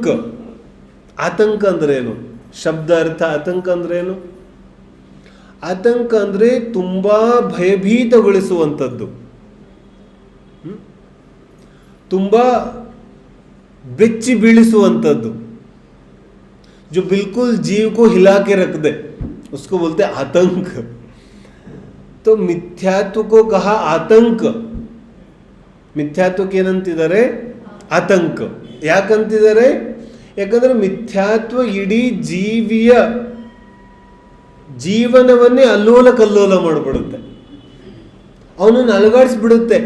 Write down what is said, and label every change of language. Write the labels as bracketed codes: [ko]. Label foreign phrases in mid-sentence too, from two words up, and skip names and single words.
[kn] ಆತಂಕ ಅಂದ್ರೆ ಏನು? ಶಬ್ದ ಅರ್ಥ ಆತಂಕ ಅಂದ್ರೆ ಏನು? ಆತಂಕ ಅಂದ್ರೆ ತುಂಬಾ ಭಯಭೀತಗೊಳಿಸುವಂಥದ್ದು, ತುಂಬಾ ಬೆಚ್ಚಿ ಬೀಳಿಸುವಂಥದ್ದು, [hi] जो बिल्कुल जीव को हिला के रख दे, उसको बोलते हैं आतंक. तो ಮಿಥ್ಯಾತ್ವ को कहा आतंक. [kn] ಮಿಥ್ಯಾತ್ವಕ್ಕೆ ಏನಂತಿದ್ದಾರೆ? ಆತಂಕ. ಯಾಕಂತಿದ್ದಾರೆ? ಯಾಕಂದ್ರೆ ಮಿಥ್ಯಾತ್ವ ಇಡೀ ಜೀವಿಯ ಜೀವನವನ್ನೇ ಅಲ್ಲೋಲ ಕಲ್ಲೋಲ ಮಾಡಿಬಿಡುತ್ತೆ, ಅವನನ್ನು ಅಲುಗಾಡಿಸ್ಬಿಡುತ್ತೆ.